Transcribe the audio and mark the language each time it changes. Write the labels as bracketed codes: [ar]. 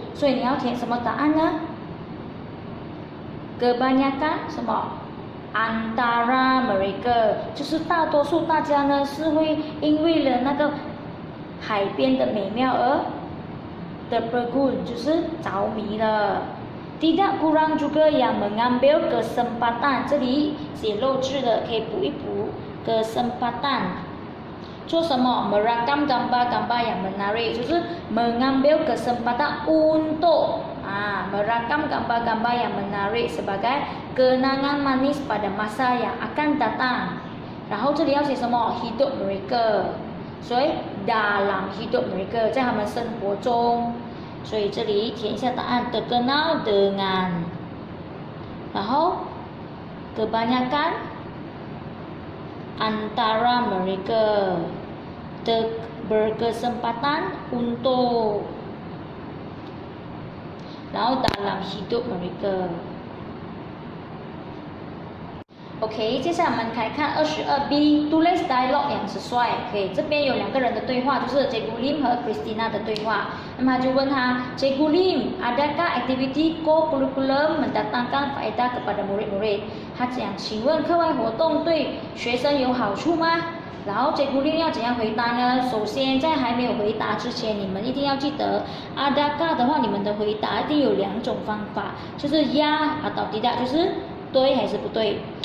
[zh] 所以你要填什么答案呢？ kebanyakan 什么 antara mereka， 就是大多数大家呢是会因为了那个海边的美妙而terpegun， 就是着迷了。 [ms] Tidak kurang juga yang mengambil kesempatan， [zh] 这里写漏字的可以补一补 [ms] kesempatan。做什么 merakam gambar-gambar yang menarik， 就是 mengambil kesempatan untuk merakam gambar-gambar yang menarik sebagai kenangan manis pada masa yang akan datang。 [zh] 然后这里要写什么 hidup mereka， 所以 dalam hidup mereka， 在他们生活中。所以这里填一下答案 terkenal dengan， 然后 [ms] kebanyakan antara mereka berkesempatan untuk， [zh] 然后dalam hidup mereka。 OK， 接下来我们来看22B [ms] tulis dialog yang sesuai。 [zh] OK， 这边有两个人的对话，就是 Cikgu Lim 和 Christina 的对话。那么他就问他 [ms] Cikgu Lim，adakah aktiviti co-curriculum mendatangkan faedah kepada murid-murid？ [zh] 他讲，请问课外活动对学生有好处吗？然后Cikgu Lim要怎样回答呢？首先，在还没有回答之前，你们一定要记得 adakah 的话，你们的回答一定有两种方法，就是 [ms] ya atau tidak， [zh] 就是对还是不对。